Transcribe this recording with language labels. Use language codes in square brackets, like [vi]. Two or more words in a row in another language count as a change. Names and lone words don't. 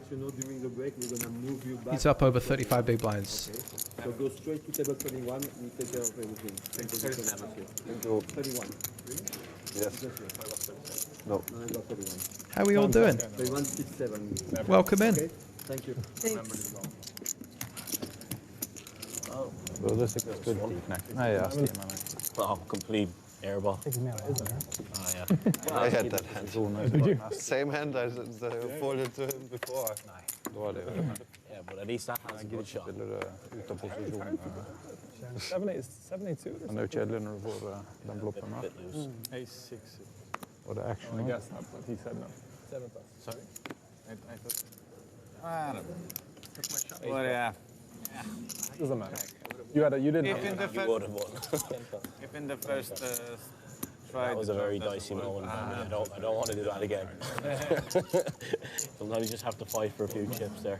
[en] He's up over 35 big blinds. So go straight to table 31, we take care of everything. Thank you so much. Thank you. 31. Yes. No. I got 31. How are we all doing? 31, 6, 7. Welcome in. Okay. Thank you. [no] Burde sikkert spilt de knekk. Nei, jeg stimer meg. [en] Oh, complete airball. I had that hand. Same hand I folded to him before. [no] Nei, da var det jo. [en] Yeah, but at least that has a good shot. [no] Spiller det ut av posisjon. 782. Men det er jo kjedelig når du får den bloppen her. [en] Ace 6. [no] Og det er action. [en] I guess not, but he said no. 7 plus. Sorry? I thought... I don't know. Well, yeah. Doesn't matter. You didn't If in the You would have won. If in the first try... That was a very dicey moment. I don't want to do that again. Sometimes you just have to fight for a few chips there.